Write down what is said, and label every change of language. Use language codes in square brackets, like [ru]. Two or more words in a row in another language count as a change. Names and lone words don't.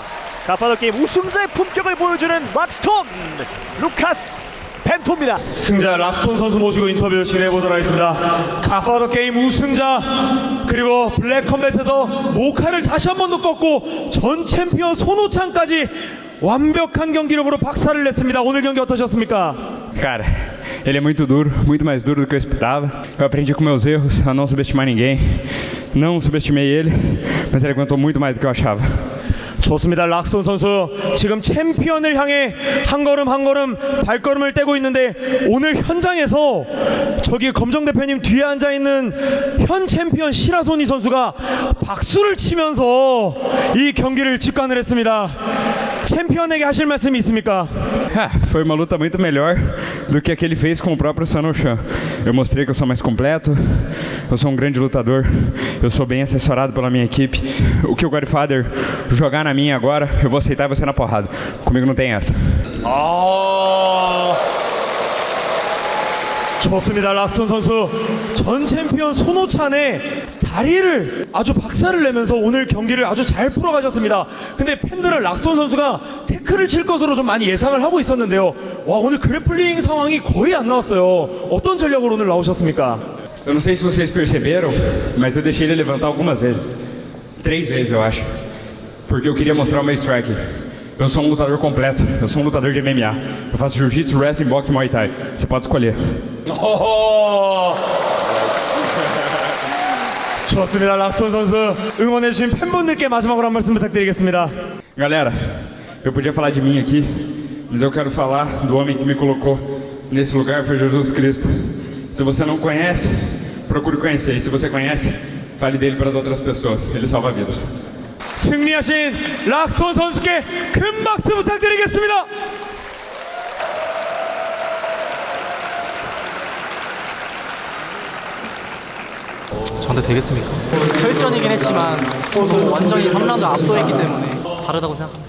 [ko] 가파도 게임 우승자의 품격을 보여주는 락스톤 루카스 벤토입니다. 승자 락스톤 선수 모시고 인터뷰 진행해보도록 하겠습니다. 가파도 게임 우승자 그리고 블랙컴뱃에서 모카를 다시 한 번 더 꺾고 전 챔피언 손호찬까지 완벽한 경기력으로 박살을 냈습니다. 오늘 경기 어떠셨습니까? [pt] Cara, ele é muito duro, muito mais duro do que eu esperava. Eu aprendi com meus erros a não subestimar ninguém. Não subestimei ele, mas ele aguentou muito mais do que eu achava. [ko] 좋습니다. 락스톤 선수 지금 챔피언을 향해 한 걸음 한 걸음 발걸음을 떼고 있는데 오늘 현장에서 저기 검정 대표님 뒤에 앉아있는 현 챔피언 시라소니 선수가 박수를 치면서 이 경기를 직관을 했습니다. 챔피언에게 하실 말씀이 있습니까? [pt] Foi uma luta muito melhor do que a que ele fez com o próprio Sanochan. Eu mostrei que eu sou mais completo, eu sou um grande lutador, eu sou bem assessorado pela minha equipe. O que o Godfather jogar na minha agora, eu vou aceitar você na porrada. Comigo não tem essa. [ko] 좋습니다. 락스톤 선수 전 챔피언 손호찬의 다리를 아주 박살을 내면서 오늘 경기를 아주 잘 풀어가셨습니다. 근데 팬들은 락스톤 선수가 태클을 칠 것으로 좀 많이 예상을 하고 있었는데요. 와, 오늘 그래플링 상황이 거의 안 나왔어요. 어떤 전략으로 오늘 나오셨습니까? [pt] Eu não sei se vocês perceberam, mas eu deixei ele levantar algumas vezes. 3 vezes, eu acho. Porque eu queria mostrar o meu strike. Eu sou um lutador completo, eu sou um lutador de MMA. Eu faço jiu-jitsu, wrestling, boxe, muay thai. Você pode escolher. [ko] 좋습니다. 락스톤 선수 응원해주신 팬분들께 마지막으로 한 말씀 부탁드리겠습니다. [pt] Galera, eu podia falar de mim aqui, mas eu quero falar do homem que me colocou nesse lugar, foi Jesus Cristo. Se você não conhece, procure conhecer. E se você conhece, fale dele para as outras pessoas. Ele salva vidas. [ko] 승리하신 락스톤 선수께 큰 박수 부탁드리겠습니다. 저한테 되겠습니까? 혈전이긴 했지만 저도 완전히 3라운드 압도했기 때문에 다르다고 생각합니다.